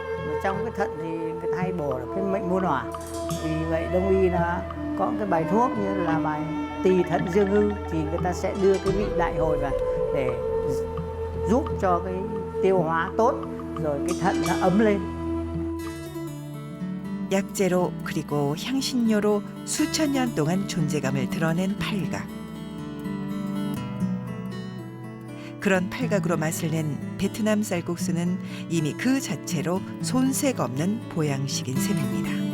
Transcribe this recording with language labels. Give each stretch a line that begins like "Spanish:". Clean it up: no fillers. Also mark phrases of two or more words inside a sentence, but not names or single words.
Vietnamese: Và trong cái thận thì người ta hay bổ cái mệnh môn hỏa. Vì vậy Đông y nó có cái bài thuốc như là bài tỳ thận dương hư thì người ta sẽ đưa cái vị đại hồi vào để giúp cho cái tiêu hóa tốt rồi cái thận nó ấm lên.
Korean: 약재로 그리고 향신료로 수천 년 동안 존재감을 드러낸 팔각. 그런 팔각으로 맛을 낸 베트남 쌀국수는 이미 그 자체로 손색 없는 보양식인 셈입니다.